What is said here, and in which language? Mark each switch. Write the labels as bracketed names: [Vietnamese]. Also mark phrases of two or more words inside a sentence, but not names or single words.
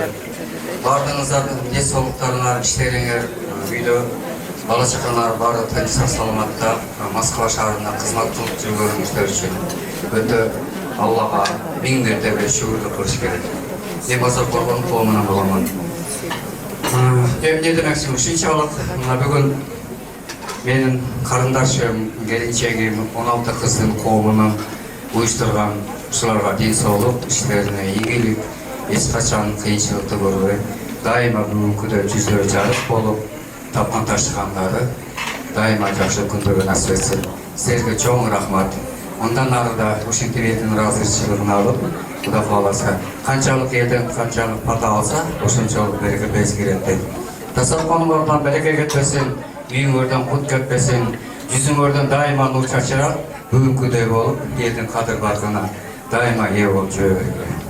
[Kyrgyz] Бардыңыздардын ден соолуктарыңар, иштериңер, үйдө бала чакаңар баары тынч саламатта Москва шаарында кызмат кылып жүргөнүңүздөр үчүн өтө Аллага миң мәртебе шүгүрлүк кылыш керек. Мен Базаркоргон коомунан боламын. Не демекчи, ушунчалык мына бүгүн менин карындашым, келинчегим 16 кыздын коомунун уюштурган ушуларга ден соолук, иштерине ийгилик, эч качан кыйынчылыкты көрбөй, дайыма бүгүнкүдөй жүзлөрү жарык болуп, тапкан таштагандары дайыма жакшы күндөргө насип этсин. Силерге чоң рахмат. [Turkish] Ondan arada [Kyrgyz] ушинтип элдин ыраазычылыгын алып, Кудай кааласа, канчалык элден канчалык пата алса, ошончолук береке безгирет дейт. Дастарконуңардан береке кетпесин, үйүңөрдөн кут кетпесин, жүзүңөрдөн дайыма нур чачырап, бүгүнкүдөй болуп, элдин кадыр баркына дайыма ээ болуп жүрө бергиле.